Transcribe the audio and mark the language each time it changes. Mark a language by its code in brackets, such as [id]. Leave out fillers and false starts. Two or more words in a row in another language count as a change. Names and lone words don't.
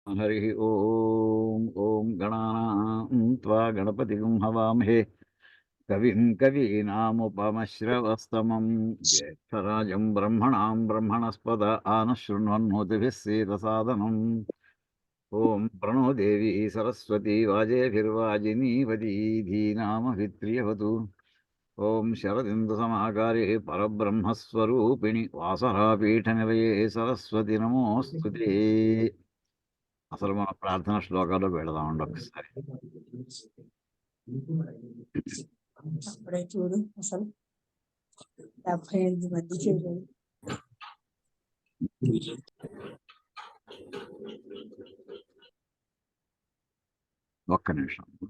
[sa] हरि ओम ओम गणानां त्वा गणपतिगुं हवामहे कविं कवीनामुपमश्रवस्तमं ज्येष्ठराजं ब्रह्मणां ब्रह्मणस्पद आनशृण्वन्नोतिभिः सीदसादनम् ओम प्रणो देवी सरस्वती वाजेभिर्वाजिनीवती धीनामभित्रियवतु ओम शरदिन्दुसमाकारे परब्रह्मस्वरूपिणि वासरापीठनिलये सरस्वती नमोऽस्तुते। [te] అసలు మన ప్రార్థన శ్లోకాలు వెళదామండి ఒకసారి. అప్పుడే చూడు అసలు 78 మంది చూడండి. ఒక్క నిమిషం.